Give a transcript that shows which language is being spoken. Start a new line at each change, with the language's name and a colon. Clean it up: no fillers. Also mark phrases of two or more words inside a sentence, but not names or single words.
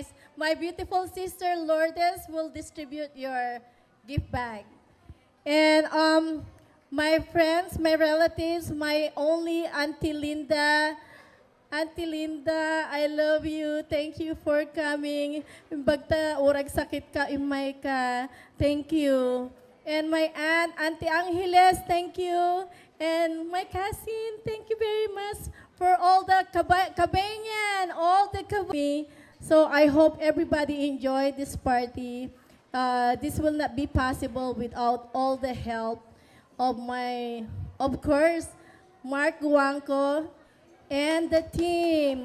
English: My beautiful sister Lourdes will distribute your gift bag. And my friends, my relatives, my only Auntie Linda, I love you. Thank you for coming.
Iloko: Bagta urag sakit ka, imay ka.
English: Thank you. And my aunt, Auntie Angeles, thank you. And my cousin, thank you very much for all the kabanyan, all the kabanyan. So I hope everybody enjoyed this party. This will not be possible without all the help of of course, Mark Guangco and the team.